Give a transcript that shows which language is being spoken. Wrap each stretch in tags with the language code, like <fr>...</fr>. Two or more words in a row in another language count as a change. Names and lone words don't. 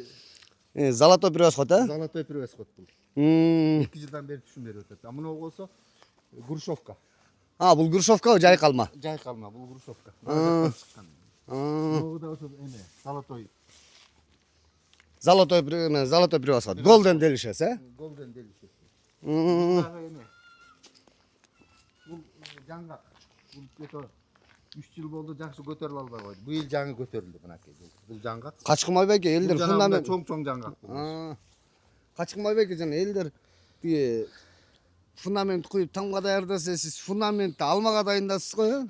<ky>Золотой превосход, а? Золотой превосход бул. 2 жылдан бери түшүм берип атат. А мына болсо грушовка. Бул грушовка жай калма. Жай калма, бул грушовка. Могу да ошо эме, Золотой превосход. Golden Delicious, э? Golden Delicious. Бул жаңгак. Бул кето 3 жыл болду жакшы көтөрүлө албай койду. Быйыл жаңы көтөрүлдү мынакей. Бул жаңгак. Качкынбай байке элдер фундамент чоң жаңгак бул. Качкынбай байке жана элдер тиги фундамент куюп тамга даярдаса сиз фундаментти алмага дайындасыз го, э?</ky>